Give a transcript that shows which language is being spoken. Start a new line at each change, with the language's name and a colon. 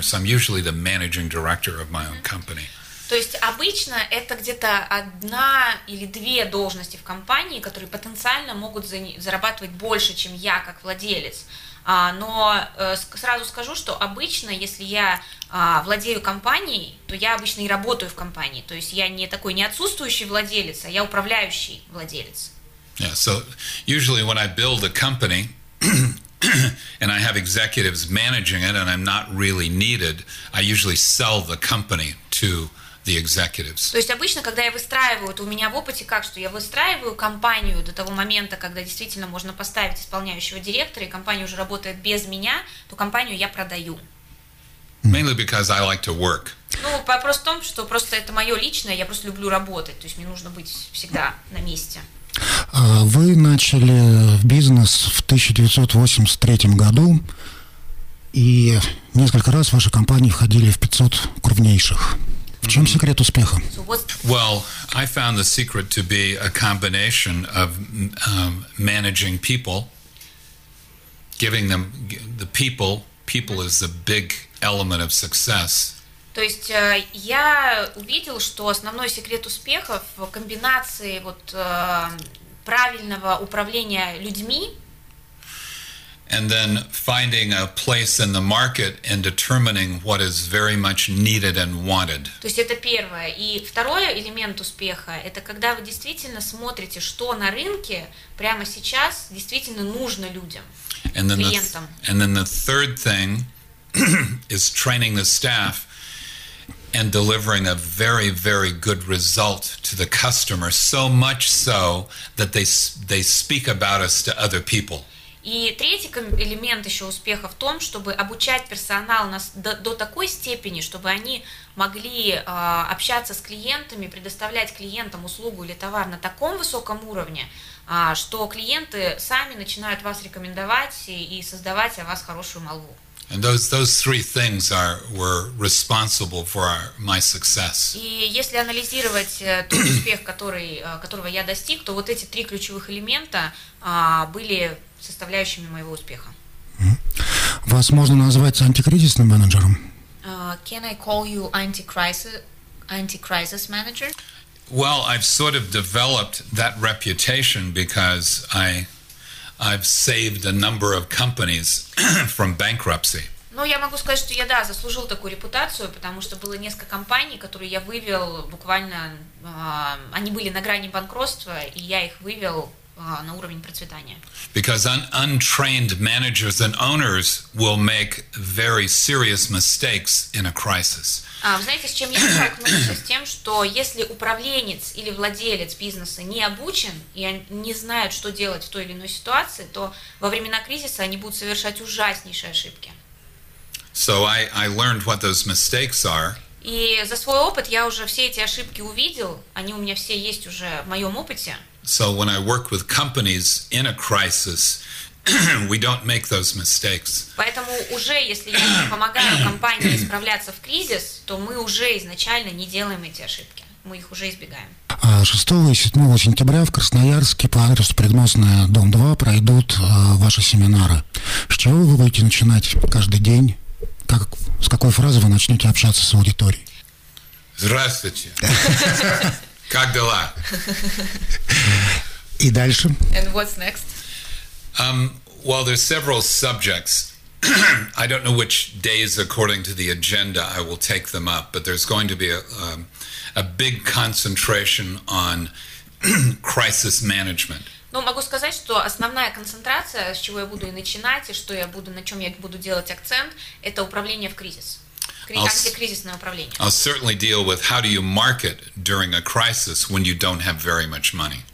English: So I'm usually the managing director of my own company.
Russian: То есть обычно это где-то одна или две должности в компании, которые потенциально могут зарабатывать больше, чем я как владелец. Но сразу скажу, что обычно, если я владею компанией, то я обычно и работаю в компании. То есть я не такой не отсутствующий владелец, а я управляющий владелец.
English: Yeah, so usually when I build a company and I have executives managing it and I'm not really needed, I usually sell the company to the executives.
Russian: То есть обычно, когда я выстраиваю, вот у меня в опыте как, что я выстраиваю компанию до того момента, когда действительно можно поставить исполняющего директора, и компания уже работает без меня, то компанию я продаю.
English: Mainly because I like to work.
Russian: Ну, вопрос в том, что просто это мое личное, я просто люблю работать, то есть мне нужно быть всегда на месте. Вы начали в бизнес в 1983 году, и несколько раз ваши компании входили в 500 крупнейших. В чем секрет успеха?
English: Well, I found the secret to be a combination of managing people, giving them the people. People is the big element of success.
Russian: То есть я увидел, что основной секрет успеха в комбинации вот правильного управления людьми.
English: And then finding a place in the market and determining what is very much needed and wanted.
Russian: То есть это первое. И второй элемент успеха – это когда вы действительно смотрите, что на рынке прямо сейчас действительно нужно людям, клиентам.
English: And then the third thing is training the staff and delivering a very, very good result to the customer, so much so that they speak about us to other people.
Russian: И третий элемент еще успеха в том, чтобы обучать персонал нас до такой степени, чтобы они могли общаться с клиентами, предоставлять клиентам услугу или товар на таком высоком уровне, что клиенты сами начинают вас рекомендовать и создавать о вас хорошую молву.
English: And those three things were responsible for my success.
Russian: И если анализировать тот успех, которого я достиг, то вот эти три ключевых элемента были составляющими моего успеха. Вас можно назвать антикризисным менеджером?
English: Can I call you anti-crisis manager? Well, I've sort of developed that reputation because I've saved a number of companies from bankruptcy.
Russian: Ну, я могу сказать, что я, да, заслужил такую репутацию, потому что было несколько компаний, которые я вывел буквально, они были на грани банкротства, и я их вывел на уровень процветания.
English: Because untrained managers and owners will make very serious mistakes in a crisis.
Russian: Знаете, с чем я сталкиваюсь? С тем, что если управленец или владелец бизнеса не обучен и не знает, что делать в той или иной ситуации, то во времена кризиса они будут совершать ужаснейшие ошибки.
English: So I learned what those mistakes are.
Russian: И за свой опыт я уже все эти ошибки увидел, они у меня все есть уже в моем опыте.
English: So when I work with companies in a crisis, we don't make those mistakes.
Russian: Поэтому уже если я помогаю компании справляться в кризис, то мы уже изначально не делаем эти ошибки. Мы их уже избегаем. 6 и 7 сентября в Красноярске по адресу Предносная, дом 2, пройдут ваши семинары. С чего вы будете начинать каждый день? Как, с какой фразы вы начнете общаться с аудиторией? Здравствуйте! Как дела? И дальше?
English: And what's next? Well, there's several subjects. I don't know which days according to the agenda I will take them up, but there's going to be a big concentration on crisis management.
Russian: Ну, могу сказать, что основная концентрация, с чего я буду и начинать, и что я буду, на чем я буду делать акцент, это управление в кризис. Антикризисное управление.
English: I'll certainly deal with how do you market during a crisis when you don't have very much money.